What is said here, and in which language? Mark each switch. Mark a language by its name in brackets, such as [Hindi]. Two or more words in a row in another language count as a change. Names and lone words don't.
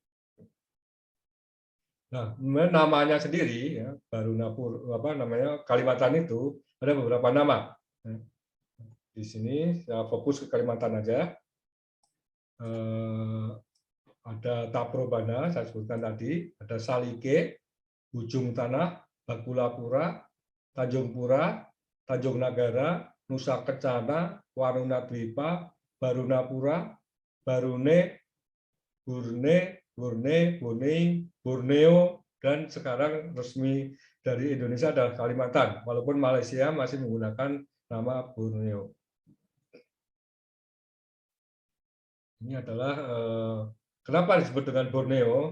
[Indonesian] Nah, namanya sendiri, ya, Kalimantan itu ada beberapa nama. Di sini saya fokus ke Kalimantan aja. Ada Taprobana, saya sebutkan tadi, ada Salike, Ujung Tanah, Bakulapura, Tanjung Pura, Tanjung Nagara, Nusa Kencana, Waruna Dwipa, Barunapura, Barune, Burne, Borneo, dan sekarang resmi dari Indonesia adalah Kalimantan, walaupun Malaysia masih menggunakan nama Borneo. Ini adalah Kenapa disebut dengan Borneo?